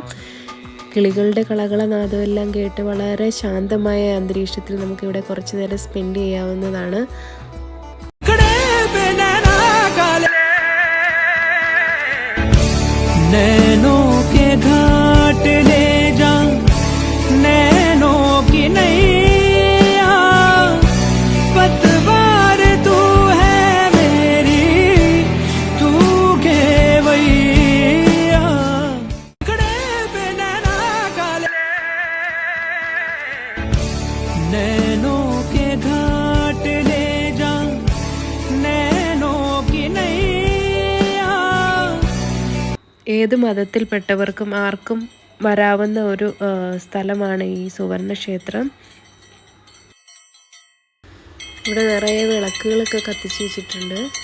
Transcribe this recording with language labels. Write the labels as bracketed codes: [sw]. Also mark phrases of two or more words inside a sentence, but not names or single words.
[ml] കിളികളുടെ കളകളനാദമെല്ലാം കേട്ട് വളരെ ശാന്തമായ അന്തരീക്ഷത്തിൽ നമുക്കിവിടെ കുറച്ച് നേരം സ്പെൻഡ് ചെയ്യാവുന്നതാണ്. [hi] नैनों के घाट ले जा, नैनों की नैया, पतवार तू है मेरी, तू केवैया। खड़े पे नैना काले, नैनों के घाट ले जा, नैनों की नैया. [ml] ഏത് മതത്തിൽപ്പെട്ടവർക്കും ആർക്കും വരാവുന്ന ഒരു സ്ഥലമാണ് ഈ സുവർണ ക്ഷേത്രം. ഇവിടെ നിറയെ വിളക്കുകളൊക്കെ കത്തിച്ച് വെച്ചിട്ടുണ്ട്.